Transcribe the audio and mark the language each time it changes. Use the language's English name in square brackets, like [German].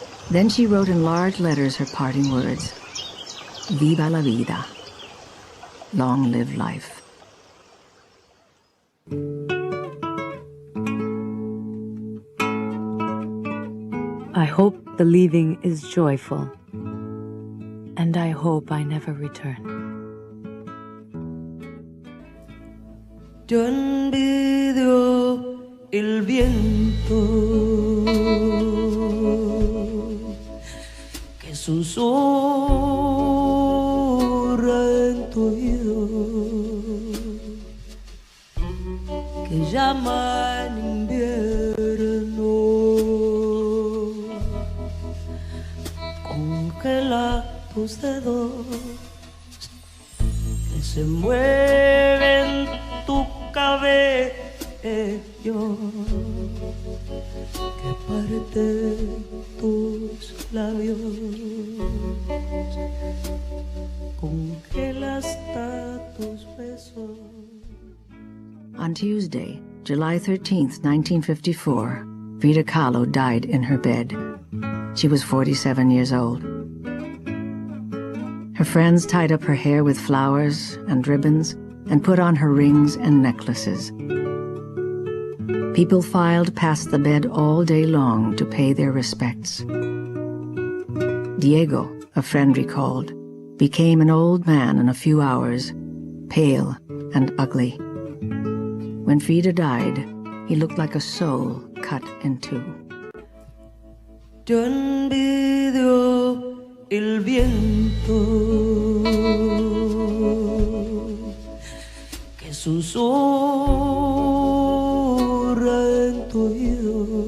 [English] Then she wrote in large letters her parting words, [Spanish] Viva la vida, [English] long live life. I hope the leaving is joyful, and I hope I never return. [Spanish] Yo envidio el viento que susurra en tu oído, que llama en invierno, congela tus dedos que se mueven tu cabello, que parte tus labios, congela hasta tus besos. [English] On Tuesday, July 13th, 1954, Frida Kahlo died in her bed. She was 47 years old. Her friends tied up her hair with flowers and ribbons and put on her rings and necklaces. People filed past the bed all day long to pay their respects. Diego, a friend recalled, became an old man in a few hours, pale and ugly. When Frida died, he looked like a soul cut in two. [Spanish] Yo envidio el viento que susurra en tu oído,